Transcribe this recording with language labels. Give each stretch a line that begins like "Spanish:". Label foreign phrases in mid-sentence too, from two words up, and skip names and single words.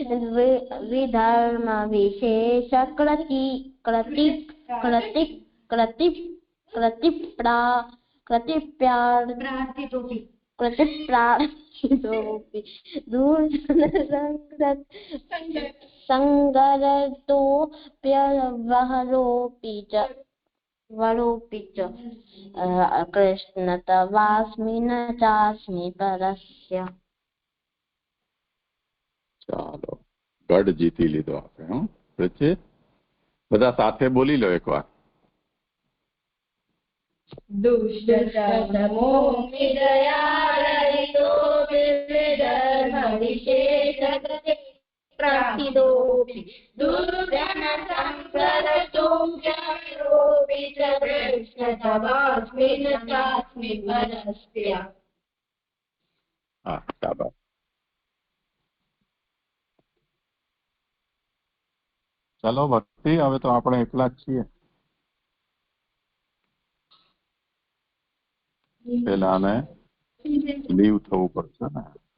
Sanskrit: कृतिप्रार्थितोऽपि दुर्जनसङ्गरतोऽप्यवरोऽपि च कृष्ण तवास्मि न चास्मि परस्य।
Gujarati: ચાલો, ગઢ જીતી લીધો આપણે. હું પછી બધા સાથે બોલી લો એકવાર.
Sanskrit: दुष्टतमोऽमि दयारहितोऽपि विधर्मविशेषकृतिप्रार्थितोऽपि दुर्जनसङ्करतोऽप्यवरोऽपि च कृष्ण तवास्मि न चास्मि परस्य।
Gujarati: હા, શાબાશ. ચાલો ભક્તિ, હવે તો આપણે એકલા જ છીએ. પેલા આને લીવ થવું પડશે ને.